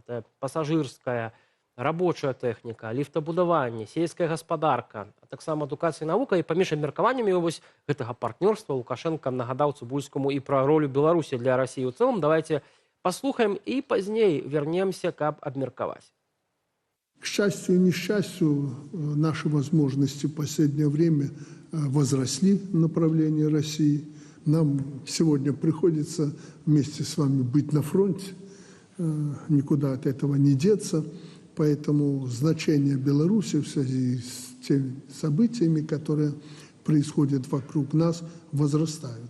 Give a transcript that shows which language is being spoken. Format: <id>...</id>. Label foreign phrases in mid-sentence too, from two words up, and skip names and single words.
<be>Это пасажырская, рабочая тэхніка, ліфтабудаванне, сельская гаспадарка, а таксама адукацыя і навука. І паміж абмеркаваннямі вось гэтага партнёрства Лукашенко нагадаў Цыбульскаму і пра ролю Беларусі для России ў цэлым. Давайте паслухаем і пазней вернемся, каб абмеркаваць.</be> <ru>К счастью и несчастью, наши возможности в последнее время возросли в направлении России. Нам сегодня приходится вместе с вами быть на фронте, никуда от этого не деться. Поэтому значение Беларуси в связи с теми событиями, которые происходят вокруг нас, возрастают.</ru>